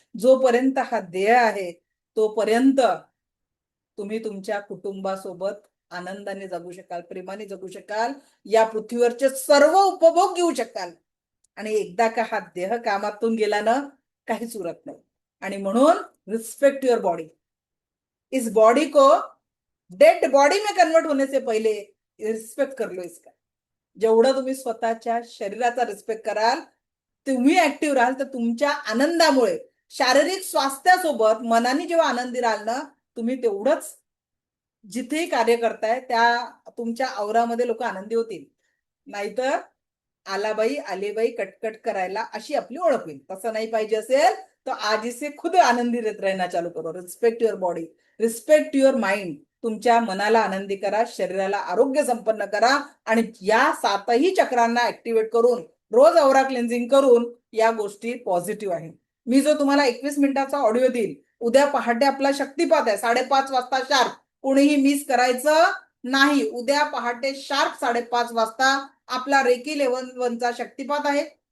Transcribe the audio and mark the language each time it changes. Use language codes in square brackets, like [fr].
[mr] जोपर्यंत हा देह आहे तोपर्यंत तुम्ही तुमच्या कुटुंबासोबत आनंदाने जगू शकाल, प्रेमाने जगू शकाल, या पृथ्वीवरचे सर्व उपभोग घेऊ शकाल. आणि एकदा का हा देह कामातून गेला ना काहीच उरत नाही. आणि म्हणून [en] Respect your body. [hi] इस बॉडी को डेड बॉडी में कन्वर्ट होने से पहिले रिस्पेक्ट कर लो इसका. [mr] जेवढं तुम्ही स्वतःच्या शरीराचा रिस्पेक्ट कराल, तुम्ही ऍक्टिव्ह राहाल, तर तुमच्या आनंदामुळे शारीरिक स्वास्थ्यासोबत मनाने जेव्हा आनंदी राहाल ना तुम्ही तेवढंच जिथेही कार्य करताय त्या तुमच्या औरामध्ये लोक आनंदी होतील. नाहीतर आलाबाई आलेबाई कटकट करायला अशी आपली ओळख होईल. तसं नाही पाहिजे असेल तो आज [hi] इसे खुद आनंदी रहना चालू करो. [en] Respect your body, respect your mind. [mr] तुमच्या मनाला आनंदी करा, शरीराला आरोग्य संपन्न करा आणि या 7ही चक्रांना ऍक्टिव्हेट करून रोज औरा क्लेन्झिंग करून या गोष्टी पॉझिटिव्ह आहेत. मी जो तुम्हाला 21 मिनिटाचा ऑडिओ देईल, उद्या पहाटे आपला शक्तिपात आहे 5:30 वाजता शार्प. कोणीही मिस करायचं नाही. उद्या पहाटे शार्प 5:30 वाजता आपला रेकी लेव्हल 1चा शक्तिपात आहे.